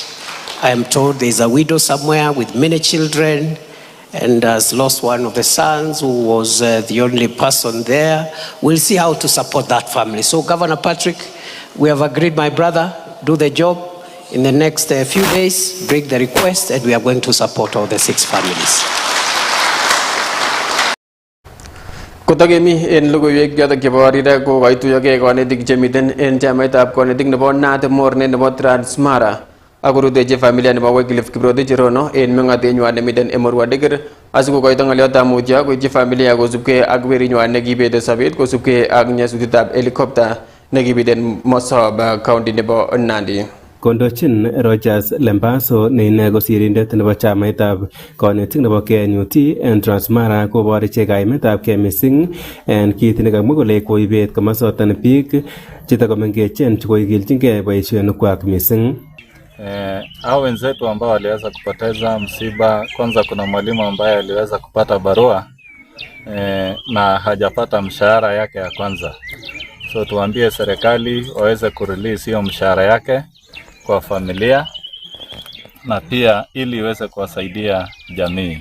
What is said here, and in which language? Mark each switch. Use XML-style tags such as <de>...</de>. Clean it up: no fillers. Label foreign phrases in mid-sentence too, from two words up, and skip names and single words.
<en>I am told there's a widow somewhere with many children and has lost one of the sons who was the only person there. We'll see how to support that family. So Governor Patrick, we have agreed, my brother, do the job. In the next few days, bring the request and we are going to support all the 6 families.</en> <kln>Kotagemi en logoiywekab keborida ko kaituyoge konetik chemiten en chamaitab konetik nebo Nat Morne nebo Transmara akorutechi familia nebo Wycliffe Kiprotich Rono en mengatenywan nemiten Emurua Dikir asikokoito ng'oliotab mutyo koityi familia kosubkei ak werinywan nekibete sobet kosubkei ak nyasutietab helicopter nekibiten Mosob county nebo Nandi. Kondochin Rogers Lembaso ne ine ko sirindet nebo chamaitab konetik nebo KNUT en Transmara kobor ichek kaimetab kei missing en kit nekamwa kole koibet komosoton biik chetakomengechen chekoigilchingei boisionikwak missing.</kln> <sw>Hao wenzetu ambao waliweza kupoteza msiba, kwanza kuna mwalimu ambaye aliweza kupata barua na hajapata mshahara yake ya kwanza. So tuambie serikali waweze kurelease hiyo mshahara yake kwa familia na pia ili iweze kuwasaidia jamii.</sw>